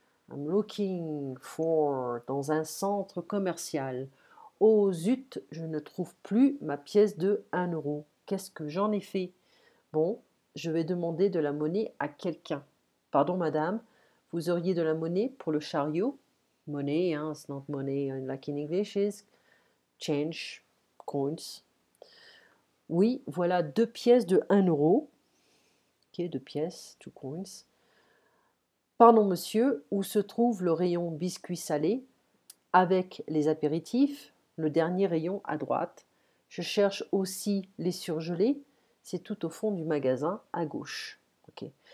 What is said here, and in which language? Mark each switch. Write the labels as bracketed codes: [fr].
[en] I'm looking for [fr] dans un centre commercial. Oh zut, je ne trouve plus ma pièce de 1 euro. Qu'est-ce que j'en ai fait? Bon, je vais demander de la monnaie à quelqu'un. Pardon, madame, vous auriez de la monnaie pour le chariot? [en] Money, hein, it's not money like in English is change, coins. [fr] Oui, voilà 2 pièces de 1 euro. Ok, 2 pièces, [en] 2 coins. [fr] Pardon, monsieur, où se trouve le rayon biscuits salés avec les apéritifs, le dernier rayon à droite. Je cherche aussi les surgelés, c'est tout au fond du magasin à gauche. Ok.